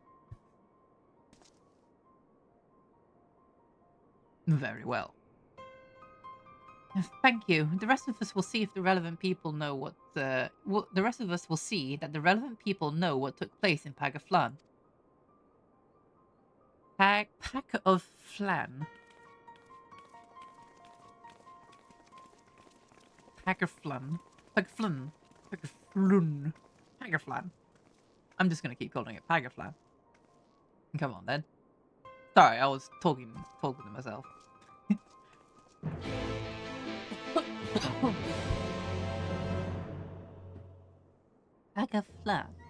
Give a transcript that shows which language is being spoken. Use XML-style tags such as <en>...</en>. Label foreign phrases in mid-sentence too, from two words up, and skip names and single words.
<en>Very well. Thank you. The rest of us will see if the relevant people know what... the rest of us will see that the relevant people know what took place in Pagaflan. Pack of Flan. Pagaflan. Pagaflun. Pagaflun. Pagaflan. I'm just gonna keep calling it Pagaflan. Come on then. Sorry, I was talking to myself. Pagaflan.</en>